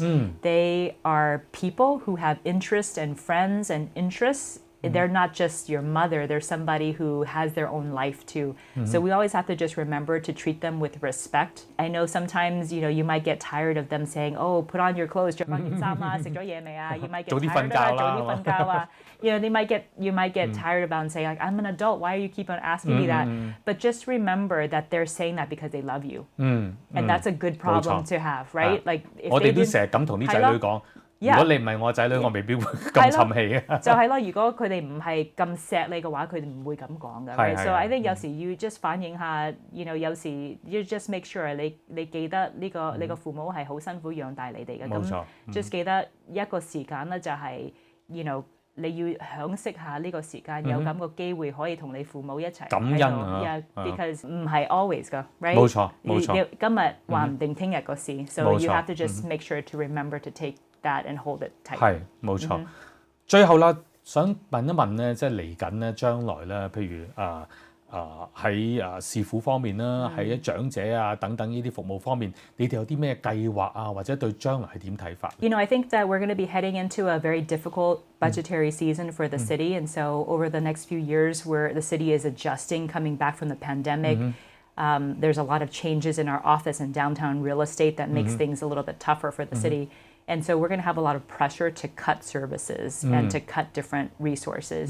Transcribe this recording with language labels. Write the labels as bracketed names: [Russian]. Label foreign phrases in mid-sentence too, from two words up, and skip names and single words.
[English] They are people who have interests and friends and interests. They're not just your mother, they're somebody who has their own life too. So we always have to just remember to treat them with respect. I know sometimes, you know, you might get tired of them saying, oh, put on your clothes, [Cantonese] 着返件衫啦，食咗嘢未啊? [English] You might get tired of that, [Cantonese] 早啲瞓覺啊. [English] You know, you might get tired about and say, like, I'm an adult, why are you keep on asking me that? But just remember that they're saying that because they love you. And that's a good problem to have, right? Like, if [Cantonese] 我哋都成日咁同啲仔女講。如果你唔係我仔女，我未必會咁沉氣嘅。就係咯，如果佢哋唔係咁錫你嘅話，佢哋唔會咁講嘅。Right? [English] So I think [Cantonese] 有時要 just 反映下 ， [English] you know [Cantonese] 有時 [English] you just make sure [Cantonese] 你記得呢個你個父母係好辛苦養大你哋嘅。冇錯。just 記得一個時間咧就係 [English] you know [Cantonese] 你要享識下呢個時間，有咁個機會可以同你父母一齊感恩啊，because 唔係 always 㗎 ，right？冇錯冇錯，今日話唔定聽日個事 [English] ，so you have to just make sure to remember to take that and hold it tight。 [Cantonese] 係冇錯。最後啦，想問一問咧，即係嚟緊咧，將來咧，譬如喺視父方面啦，喺長者啊等等呢啲服務方面，你哋有啲咩計劃啊，或者對將來係點睇法？ [English] I think that we're going to be heading into a very difficult budgetary season for the city, and so over the next few years, where the city is adjusting, coming back from the pandemic, there's a lot of changes in our office and downtown real estate that makes things a little bit tougher for the city. And so we're going to have a lot of pressure to cut services and to cut different resources.